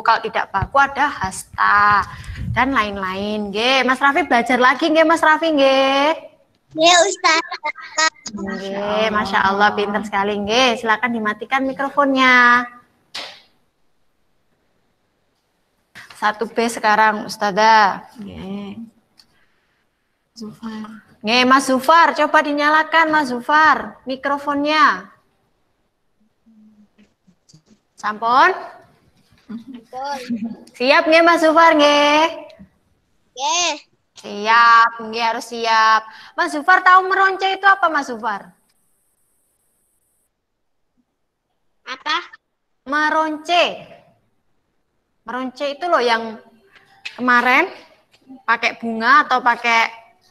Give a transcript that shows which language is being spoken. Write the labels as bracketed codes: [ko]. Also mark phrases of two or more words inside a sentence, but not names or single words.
[id] Kalau tidak baku ada hasta dan lain-lain nggih. Mas Raffi belajar lagi nggih, Mas Raffi nggih. Ya Ustaz. Nggih, Masya Allah, pintar sekali nggih. Silakan dimatikan mikrofonnya. 1B sekarang Ustazah. Nggih. Zufar. Nggih, Mas Zufar, coba dinyalakan Mas Zufar mikrofonnya. Sampun? Siap nggih Mas Zufar nggih? Nggih. Siap, nggih harus siap. Mas Zufar tahu meronce itu apa Mas Zufar? Apa? Meronce. Meronce itu loh yang kemarin pakai bunga atau pakai